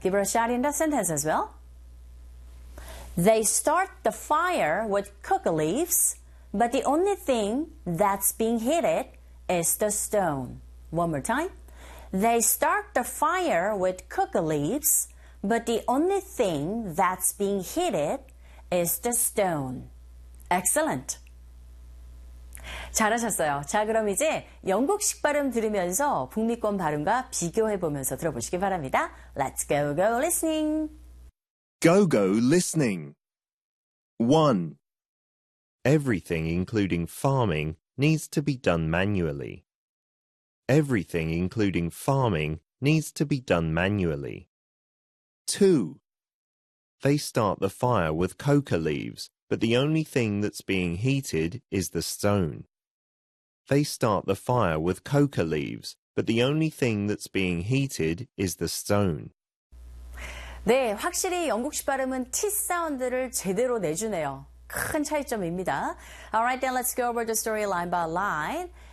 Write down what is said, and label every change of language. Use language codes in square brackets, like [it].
[en] Give her a shot in the sentence as well. They start the fire with cocoa leaves, but the only thing that's being heated is the stone. One more time. They start the fire with cocoa leaves, but the only thing that's being heated is the stone. Excellent. [ko] 잘하셨어요. 자, 그럼 이제 영국식 발음 들으면서 북미권 발음과 비교해 보면서 들어보시기 바랍니다. [en] Let's go, go listening. Go-go listening. 1. Everything, including farming, needs to be done manually. Everything, including farming, needs to be done manually. 2. They start the fire with coca leaves, but the only thing that's being heated is the stone. They start the fire with coca leaves, but the only thing that's being heated is the stone. [ko] 네, 확실히 영국식 발음은 T 사운드를 제대로 내주네요. 큰 차이점입니다. [en] Alright, then let's go over the story line by line.